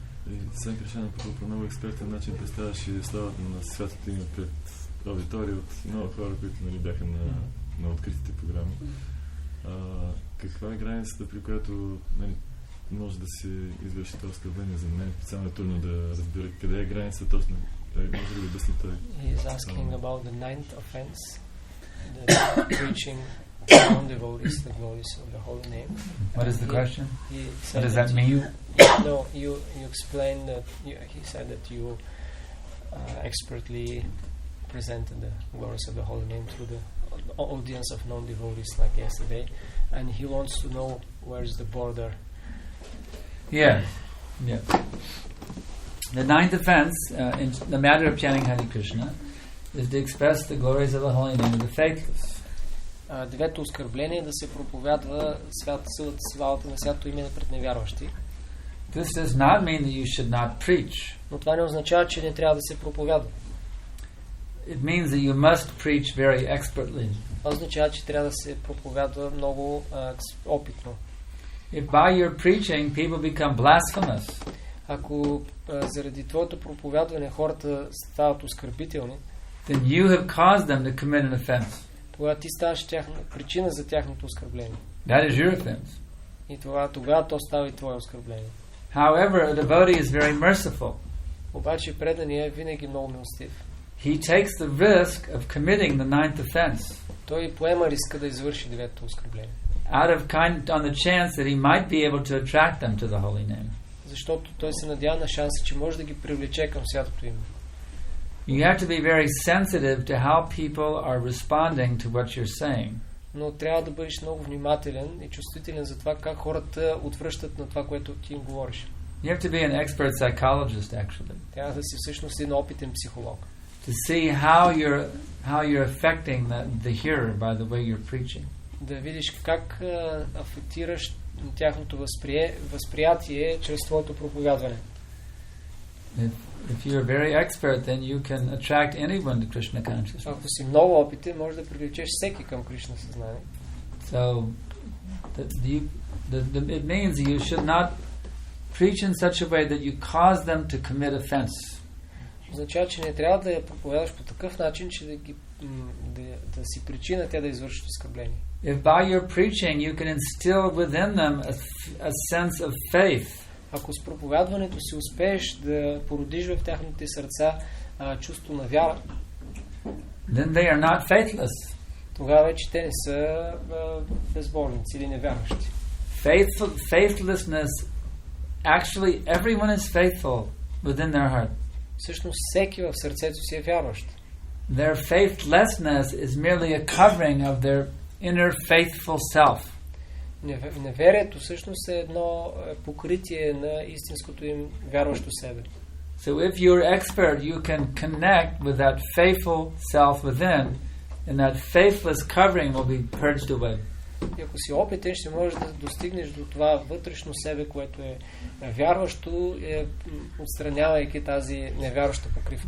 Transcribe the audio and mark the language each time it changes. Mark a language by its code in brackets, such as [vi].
[bg] И Санкаршан по много експертен начин представяше славата на святото име пред аудитория от много хора, които бяха на откритите програми. Каква е границата, при която може да се извърши това оскърбление? За мен специално е трудно да разбира къде е границата точно. Може ли да обясни той? [en] He is asking about the ninth offense, the preaching non-devotees the glories of the holy name. What is the question? What does that mean? No, you explained that he said that you expertly presented the glories of the holy name through the audience of non-devotees like yesterday, and he wants to know where is the border. Yeah. The ninth offense in the matter of chanting Hare Krishna is to express the glories of the holy name of the faithless. [bg] Девето оскърбление е да се проповядва славата на святото име пред невярващи. [en] This does not mean that you should not preach. [bg] Но това не означава, че не трябва да се проповядва. [en] It means that you must preach very expertly. [bg] Това означава, че трябва да се проповядва много опитно. [en] If by your preaching people become blasphemous, [bg] ако заради твоето проповядване хората стават оскърбителни, [en] then you have caused them to commit an offense. [bg] Тогава ти ставаш причина за тяхното оскърбление. [en] That is your offense. [bg] И тогава то става и твое оскърбление. [en] However, a devotee is very merciful. [bg] Обаче преданият е винаги много милостив. [en] He takes the risk of committing the ninth offense. [bg] Той поема риска да извърши деветото оскърбление. [en] On the chance that he might be able to attract them to the holy name. [bg] Защото той се надява на шанса, че може да ги привлече към святото име. [en] You have to be very sensitive to how people are responding to what you're saying. [bg] Но трябва да бъдеш много внимателен и чувствителен за това как хората отвръщат на това, което ти им говориш. [en] You have to be an expert psychologist, actually. [bg] Трябва да си всъщност един опитен психолог. [en] To see how you're affecting the hearer by the way you're preaching. [bg] Да видиш как афектираш тяхното възприятие чрез твоето проповядване. [en] If you're very expert, then you can attract anyone to Krishna consciousness. [bg] Ако си много опитен, можеш да привлечеш всеки към Кришна съзнание. [en] So, it means you should not preach in such a way that you cause them to commit offense. [bg] Означава, че не трябва да я проповядаш по такъв начин, че да си причина те да извършат оскърбление. [en] If by your preaching you can instill within them a sense of faith, [bg] ако с проповядването си успееш да породиш в тяхните сърца чувство на вяра, [en] then they are not faithless. [bg] Тогава вече те не са безбожници или невярващи. [en] Faithlessness, actually everyone is faithful within their heart. [bg] Всъщност всеки в сърцето си е вярващ. [en] Their faithlessness is merely a covering of their inner faithful self. [bg] Неверието всъщност е едно покритие на истинското им вярващо себе. [en] So if you're expert, you can connect with that faithful self within, and that faithless covering will be purged away. [bg] И ако си опитен, ще можеш да достигнеш до това вътрешно себе, което е вярващо, отстранявайки тази невярваща покривка.